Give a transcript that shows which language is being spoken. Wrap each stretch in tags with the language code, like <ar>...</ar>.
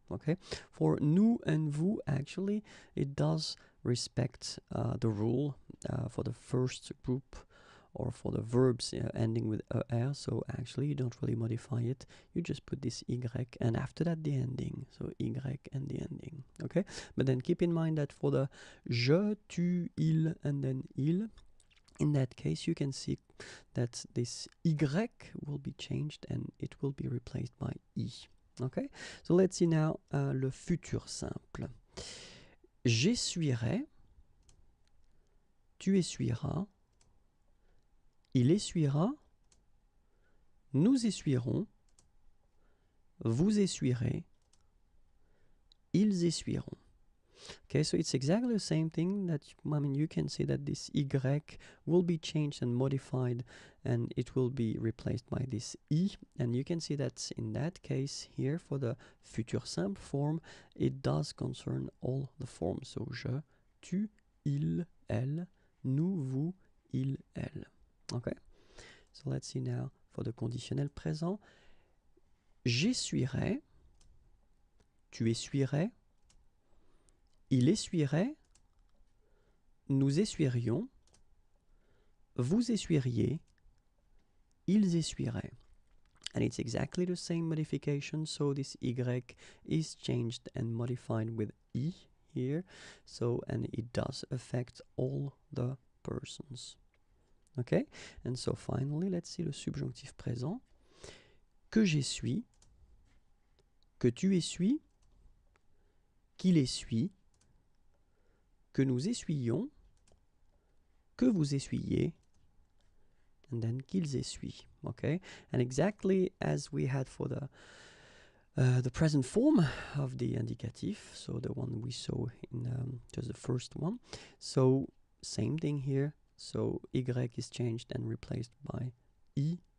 <en>Okay, for nous and vous, actually, it does respect the rule for the first group, or for the verbs ending with er, so actually you don't really modify it, you just put this Y and after that the ending, so Y and the ending, okay? But then keep in mind that for the je, tu, il, and then il, in that case you can see that this Y will be changed and it will be replaced by I, okay? So let's see now le futur simple.</en> <fr>J'essuierai, tu essuieras, il essuiera, nous essuierons, vous essuierez, ils essuieront.</fr> <en>Okay, so it's exactly the same thing that, I mean, you can see that this Y will be changed and modified and it will be replaced by this I. And you can see that in that case here for the futur simple form, it does concern all the forms. So je, tu, il, elle, nous, vous, il, elle. Okay, so let's see now for the conditionnel présent.</en> <fr>J'essuierai, tu essuierais, il essuierait, nous essuierions, vous essuieriez, ils essuieraient.</fr> <en>And it's exactly the same modification, so this Y is changed and modified with I here, so, and it does affect all the persons. Okay, and so finally, let's see le subjonctif présent.</en> <fr>Que j'essuie, que tu essuies, qu'il essuie, que nous essuyons, que vous essuyez, and then qu'ils essuient.</fr> <en>Okay, and exactly as we had for the present form of the indicatif, so the one we saw in just the first one. So same thing here. So y is changed and replaced by i.</en>